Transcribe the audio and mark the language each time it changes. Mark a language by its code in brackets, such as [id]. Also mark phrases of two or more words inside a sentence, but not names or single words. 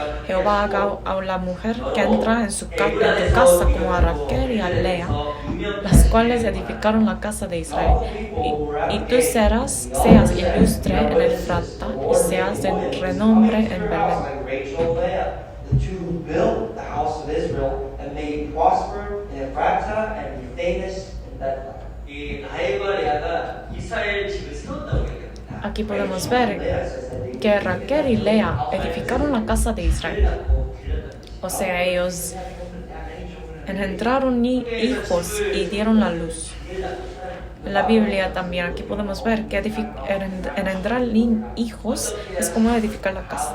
[es] Jehová haga a la mujer que entra en tu casa como a Raquel y a Lea, las cuales edificaron la casa de Israel. Y tú seas ilustre en Efrata y seas de renombre en Belén. [en] built the house of Israel and made it prosper in Ephrata and be famous in Bethlehem. [ko] 이 라헬과 레아가 이스라엘 집을 세웠다고 얘기합니다. [es] Aquí podemos ver que Raquel y Lea edificaron la casa de Israel. O sea, ellos engendraron hijos y dieron la luz. En la Biblia también aquí podemos ver que engendrar hijos es como edificar la casa.